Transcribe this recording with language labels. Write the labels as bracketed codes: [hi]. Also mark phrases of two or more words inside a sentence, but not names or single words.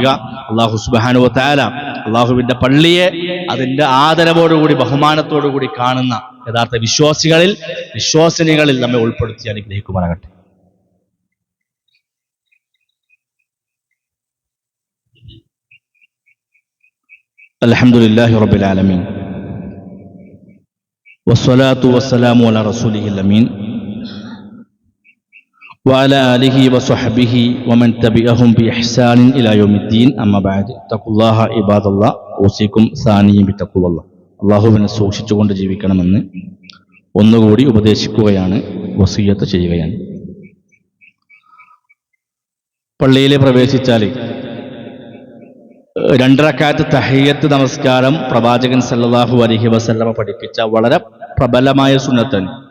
[ar] الله سبحانه وتعالى [ml] അള്ളാഹുവിന്റെ പള്ളിയെ അതിന്റെ ആദരവോടുകൂടി ബഹുമാനത്തോടുകൂടി കാണുന്ന യഥാർത്ഥ വിശ്വാസിനികളിൽ നമ്മെ ഉൾപ്പെടുത്തി അനുഗ്രഹിക്കുമാറാകട്ടെ. [ar] الحمد لله رب العالمين والصلاة والسلام على رسوله الأمين وعلى آله وصحبه ومن تبعهم بإحسان إلى يوم الدين أما بعد اتقوا الله عباد الله أوصيكم ثانيا بتقوى الله. [ml] അല്ലാഹുവിനെ സൂക്ഷിച്ചുകൊണ്ട് ജീവിക്കണമെന്ന് ഒന്നുകൂടി ഉപദേശിക്കുകയാണ്, വസിയ്യത്ത് ചെയ്യുകയാണ്. പള്ളിയിൽ പ്രവേശിച്ചാൽ 2 റക്അത്ത് തഹിയ്യത്ത് നമസ്കാരം പ്രവാചകൻ [ar] صلى الله عليه وسلم [ml] പഠിപ്പിച്ച വളരെ പ്രബലമായ സുന്നത്താണ്.